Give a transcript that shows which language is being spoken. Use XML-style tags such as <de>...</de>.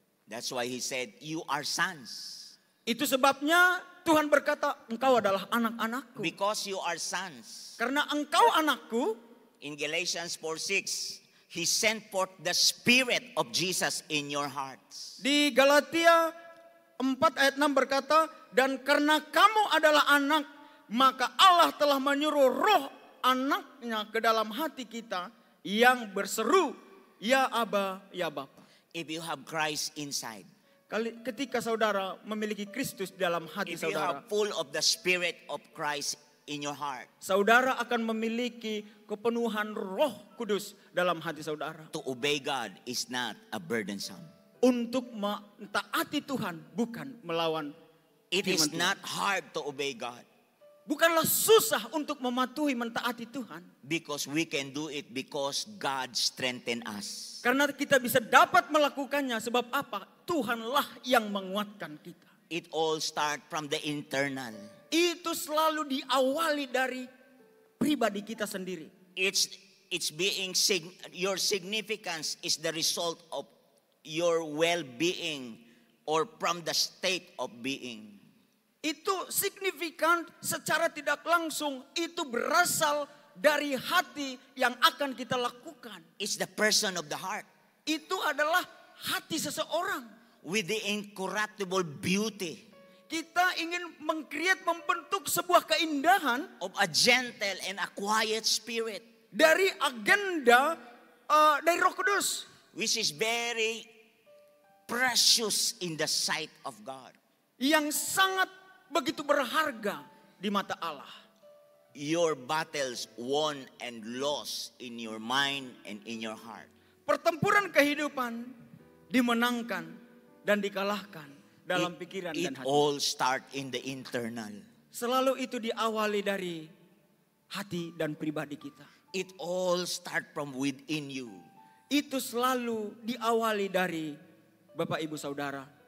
<en>That's why he said, you are sons.</en> <id>Itu sebabnya Tuhan berkata, engkau adalah anak-anakku.</id> <en>Because you are sons.</en> <id>Karena engkau anakku.</id> <en>In Galatians 4:6, He sent forth the Spirit of Jesus in your hearts.</en> <id>Di Galatia 4 ayat 6 berkata, dan karena kamu adalah anak, maka Allah telah menyuruh roh anaknya ke dalam hati kita yang berseru, ya Aba, ya Bapa.</id> <en>If you have Christ inside.</en> <id>Ketika saudara memiliki Kristus dalam hati</id> <en>if you</en> <id>saudara.</id> <en>have full of the Spirit of Christ in your heart.</en> <id>Saudara akan memiliki kepenuhan Roh Kudus dalam hati saudara.</id> <en>To obey God is not a burdensome.</en> <id>Untuk mentaati Tuhan bukan melawan.</id> <en>It is not hard to obey God.</en> <id>Bukanlah susah untuk mematuhi mentaati Tuhan.</id> <en>Because we can do it because God strengthen us.</en> <id>Karena kita bisa dapat melakukannya sebab apa? Tuhanlah yang menguatkan kita.</id> <en>It all start from the internal.</en> <id>Itu selalu diawali dari pribadi kita sendiri.</id> <en>It's being your significance is the result of your well-being or from the state of being.</en> <id>Itu signifikan secara tidak langsung, itu berasal dari hati yang akan kita lakukan.</id> <en>It's the person of the heart.</en> <id>Itu adalah hati seseorang.</id> <en>With the incorruptible beauty.</en> <id>Kita ingin membentuk sebuah keindahan.</id> <en>Of a gentle and a quiet spirit.</en> <id>Dari agenda dari Roh Kudus.</id> <en>Which is very precious in the sight of God.</en> <id>Yang sangat begitu berharga di mata Allah.</id> <en>Your battles won and lost in your mind and in your heart.</en> <id>Pertempuran kehidupan dimenangkan dan dikalahkan dalam pikiran dan hati.</id> <en>It all start in the internal.</en> <id>Selalu itu diawali dari hati dan pribadi kita.</id> <en>It all start from within you.</en> <id>Itu selalu diawali dari Bapak Ibu Saudara.</id>